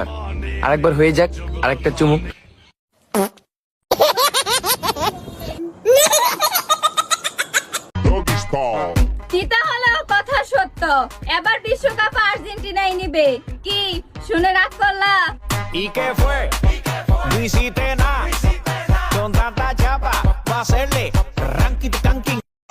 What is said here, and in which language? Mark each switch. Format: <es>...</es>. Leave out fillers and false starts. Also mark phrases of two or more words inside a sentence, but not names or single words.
<bn>আরেকবার হয়ে যাক আরেকটা চুমুক। চিতা হলেও কথা সত্য, এবার বিশ্বকাপ আর্জেন্টিনাই নিবে। কি শুনে রাগ করলা?</bn> <es>¿Y qué fue? No hiciste nada. Con tanta chapa, va a hacerle</es> <en>ranking tanking.</en>